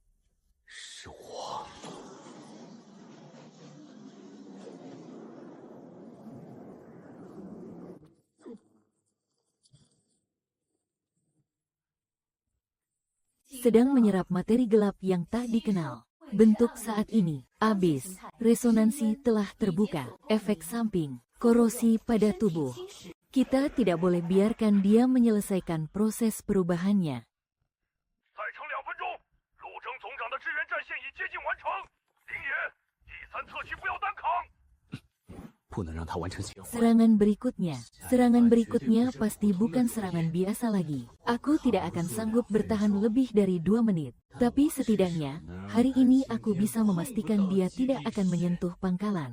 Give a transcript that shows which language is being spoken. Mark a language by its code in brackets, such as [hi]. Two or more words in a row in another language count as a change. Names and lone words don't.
[id] Sedang menyerap materi gelap yang tak dikenal. Bentuk saat ini, abis, resonansi telah terbuka, efek samping, korosi pada tubuh. Kita tidak boleh biarkan dia menyelesaikan proses perubahannya. [zh] 再撑2分钟，陆征总长的支援战线已接近完成。林野，第3侧区不要单扛。 [id] Serangan berikutnya pasti bukan serangan biasa lagi. Aku tidak akan sanggup bertahan lebih dari 2 menit. Tapi setidaknya, hari ini aku bisa memastikan dia tidak akan menyentuh pangkalan.